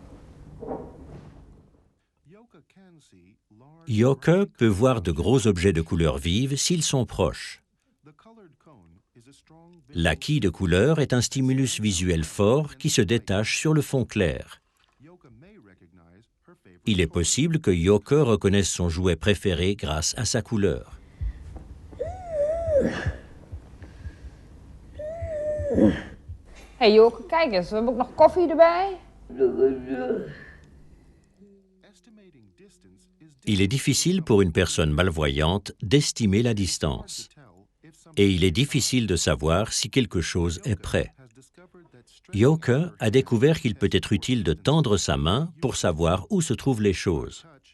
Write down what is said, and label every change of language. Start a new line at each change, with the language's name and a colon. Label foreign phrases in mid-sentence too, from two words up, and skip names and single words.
French: Yoke peut voir de gros objets de couleur vive s'ils sont proches. L'acquis de couleur est un stimulus visuel fort qui se détache sur le fond clair. Il est possible que Yoke reconnaisse son jouet préféré grâce à sa couleur.
Dutch: Hey Joke, kijk eens, we hebben ook nog koffie erbij.
French: Il est difficile pour une personne malvoyante d'estimer la distance. Et il est difficile de savoir si quelque chose est prêt. Yoke a découvert qu'il peut être utile de tendre sa main pour savoir où se trouvent les choses.